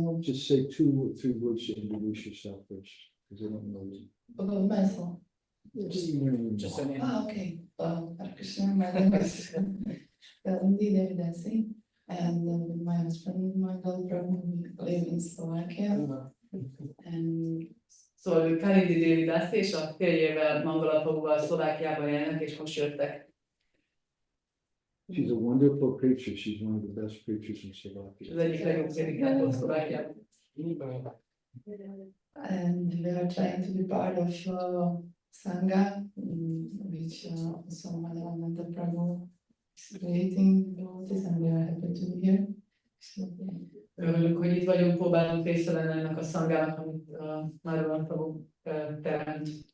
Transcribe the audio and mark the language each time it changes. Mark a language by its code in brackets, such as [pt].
[en] Just say 2 or 3 words to introduce yourself first, because I don't know you. about myself. Just Okay. Hare Krishna, my name is Govinda Vyasa, and with my husband, my girlfriend, we live in Slovakia. And [hu] Szóval Kalindi Dévidász és a férjével, Mangalapagúval Szlovákiában élnek, és most jöttek. [en] She's a wonderful preacher. She's one of the best preachers in Slovakia. [hu] Az egyik legjobb prédikátor Szlovákiában. [en] and we are trying to be part of Sangha, which Swami Prabhu is creating devotees, and we are happy to be here. [hu] Örülünk, hogy itt vagyunk, próbálunk része lenni ennek a szangának, amit Maharaja Prabhu teremt.